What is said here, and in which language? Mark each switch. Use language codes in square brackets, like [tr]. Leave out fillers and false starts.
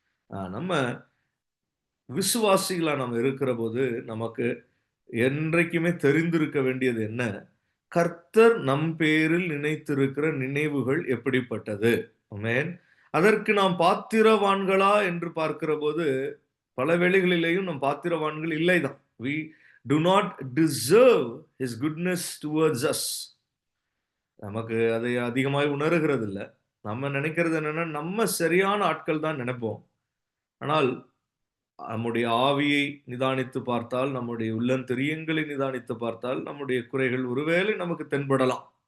[ta] நம்ம விசுவாசிகளா நம்ம இருக்கிற போது நமக்கு என்றைக்குமே தெரிந்திருக்க வேண்டியது என்ன? கர்த்தர் நம் பேரில் நினைத்திருக்கிற நினைவுகள் எப்படிப்பட்டது? ஆமென். அதற்கு நாம் பாத்திரவான்களா என்று பார்க்கிற போது பல வேளைகளிலேயும் நம் பாத்திரவான்கள் இல்லைதான். [en] We do not deserve his goodness towards us. [ta] நமக்கு அதை அதிகமாய் உணர்கிறது இல்ல. நம்ம நினைக்கிறது என்னன்னா, நம்ம சரியான ஆட்கள் தான் நினைப்போம். ஆனால் நம்முடைய ஆவியை நிதானித்து பார்த்தால், நம்முடைய உள்ளந்தெரியங்களை நிதானித்து பார்த்தால், நம்முடைய குறைகள் ஒருவேளை நமக்கு தென்படலாம்.